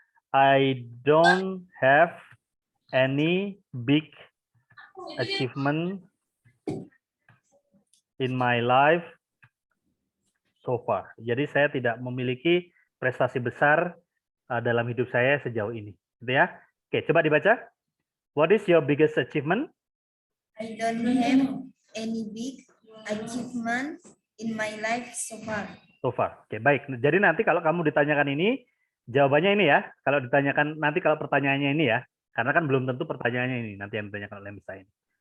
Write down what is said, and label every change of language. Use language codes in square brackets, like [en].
[en] I don't have any big achievement in my life so far. [id] Jadi saya tidak memiliki prestasi besar dalam hidup saya sejauh ini. Gitu ya. Oke, coba dibaca. [en] What is your biggest achievement? I don't have any big achievement in my life so far. So far. [id] Oke, baik. Jadi nanti kalau kamu ditanyakan ini, jawabannya ini ya. Kalau ditanyakan nanti kalau pertanyaannya ini ya. Karena kan belum tentu pertanyaannya ini nanti yang ditanyakan oleh Miss Aini.